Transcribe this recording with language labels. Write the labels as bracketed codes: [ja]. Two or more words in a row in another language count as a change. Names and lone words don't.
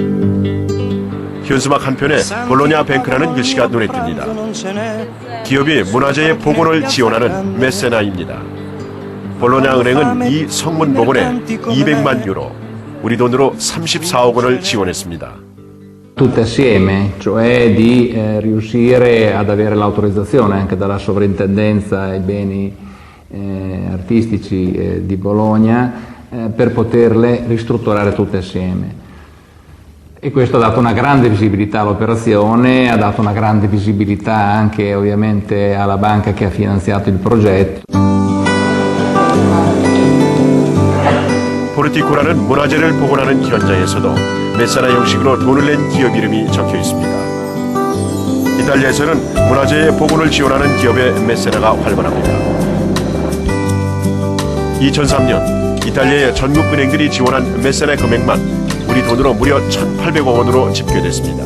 [ko] 현수막 한편에 볼로냐 뱅크라는 글씨가 눈에 띕니다. 기업이 문화재의 복원을 지원하는 메세나입니다. 볼로냐 은행은 이 성문 복원에 200만 유로, 우리 돈으로 34억 원을 지원했습니다. [it] Tutte assieme, cioè di riuscire ad avere l'autorizzazione anche dalla sovrintendenza ai beni artistici di Bologna per poterle ristrutturare tutte assieme. E questo ha dato una grande visibilità all'operazione, ha dato una grande visibilità anche ovviamente alla banca che ha finanziato il progetto. [ko] 포르티코라는 문화재를 복원하는 현장에서도 메세나 형식으로 돈을 낸 기업 이름이 적혀 있습니다. 이탈리아에서는 문화재의 복원을 지원하는 기업의 메세나가 활발합니다. 2003년 이탈리아의 전국 은행들이 지원한 메세나 금액만 우리 돈으로 무려 1,800억 원으로 집계됐습니다.